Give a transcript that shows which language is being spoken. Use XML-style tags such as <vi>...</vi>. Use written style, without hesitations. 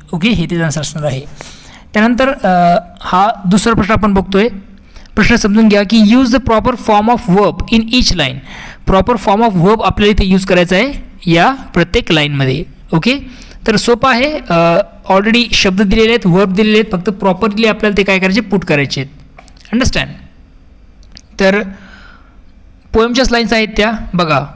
<mr>Okay, हे त्याचा answer असणार आहे. त्यानंतर हा दुसरा प्रश्न आपण बघतोय. प्रश्न समजून घ्या की</mr> <en>Use the proper form of verb in each line.</en> <mr>Proper form of verb आपल्याला इथे यूज करायचा आहे या प्रत्येक लाईनमध्ये. ओके, तर सोपं आहे. ऑलरेडी शब्द दिलेले आहेत, वर्ब दिलेले आहेत, फक्त प्रॉपरली आपल्याला ते काय करायचे, पुट करायचे आहेत. अंडरस्टँड. तर पोएमच्याच लाईन्स आहेत त्या बघा.</mr>